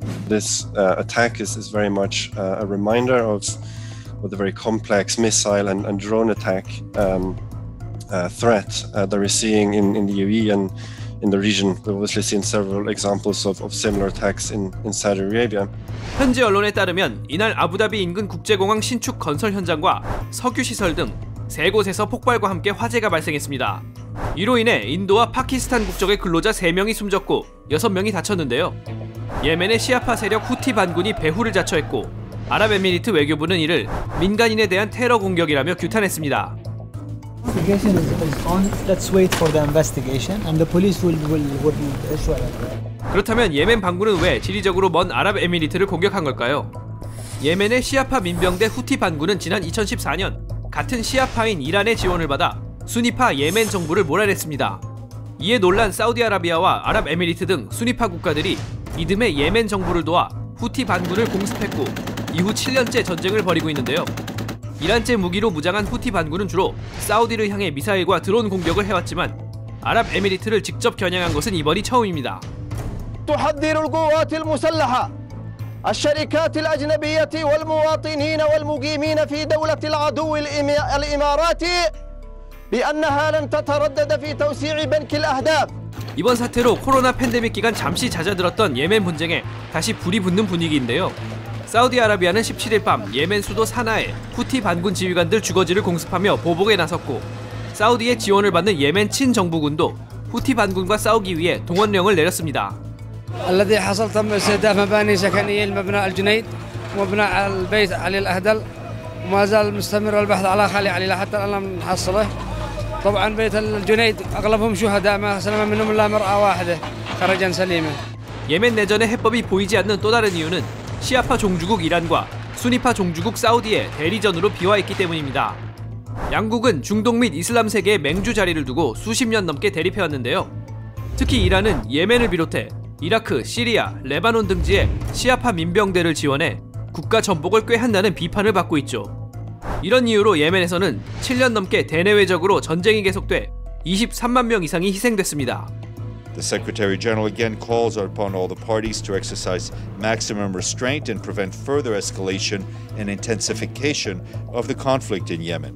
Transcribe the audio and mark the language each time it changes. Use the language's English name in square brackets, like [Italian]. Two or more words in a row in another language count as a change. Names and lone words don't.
[English] this attack is very much a reminder of the very complex missile and drone attack threat that we're seeing in the UAE and in the region. We've obviously seen several examples of similar attacks in Saudi Arabia. [Korean] 현지 언론에 따르면 이날 아부다비 인근 국제공항 신축 건설 현장과 석유 시설 등 세 곳에서 폭발과 함께 화재가 발생했습니다. 이로 인해 인도와 파키스탄 국적의 근로자 3명이 숨졌고 6명이 다쳤는데요. 예멘의 시아파 세력 후티 반군이 배후를 자처했고 아랍에미리트 외교부는 이를 민간인에 대한 테러 공격이라며 규탄했습니다. [English] Investigation is on. Let's wait for the investigation, and the police will issue it. [Korean] 그렇다면 예멘 반군은 왜 지리적으로 먼 아랍에미리트를 공격한 걸까요? 예멘의 시아파 민병대 후티 반군은 지난 2014년 같은 시아파인 이란의 지원을 받아 수니파 예멘 정부를 몰아냈습니다. 이에 놀란 사우디아라비아와 아랍에미리트 등 수니파 국가들이 이듬해 예멘 정부를 도와 후티 반군을 공습했고 이후 7년째 전쟁을 벌이고 있는데요. 이란제 무기로 무장한 후티 반군은 주로 사우디를 향해 미사일과 드론 공격을 해왔지만 아랍에미리트를 직접 겨냥한 것은 이번이 처음입니다. [Arabic] تحذر القوات المسلحة الشركات الأجنبية والمواطنين والمقيمين في دولة العدو الإماراتي بأنها لن تتردد في توسيع بنك الأهداف. [Korean] 이번 사태로 코로나 팬데믹 기간 잠시 잦아들었던 예멘 분쟁에 다시 불이 붙는 분위기인데요. 사우디아라비아는 17일 밤 예멘 수도 사나에 후티 반군 지휘관들 주거지를 공습하며 보복에 나섰고 사우디의 지원을 받는 예멘 친정부군도 후티 반군과 싸우기 위해 동원령을 내렸습니다. [Arabic] الذي حصل تم استهداف مباني سكنية المبنى الجنيد ومبنى البيت علي الأهدل وما زال مستمر البحث على خالي علي حتى الآن لم نحصله. طبعا بيت الجنيد أغلبهم شهداء ما سلم منهم إلا مرأة واحدة خرجا سليما. [Korean] 예멘 내전의 해법이 보이지 않는 또 다른 이유는 시아파 종주국 이란과 수니파 종주국 사우디의 대리전으로 비화했기 때문입니다. 양국은 중동 및 이슬람 세계의 맹주 자리를 두고 수십 년 넘게 대립해왔는데요. 특히 이란은 예멘을 비롯해 이라크, 시리아, 레바논 등지에 시아파 민병대를 지원해 국가 전복을 꾀한다는 비판을 받고 있죠. 이런 이유로 예멘에서는 7년 넘게 대내외적으로 전쟁이 계속돼 23만 명 이상이 희생됐습니다. [English] The Secretary General again calls upon all the parties to exercise maximum restraint and prevent further escalation and intensification of the conflict in Yemen.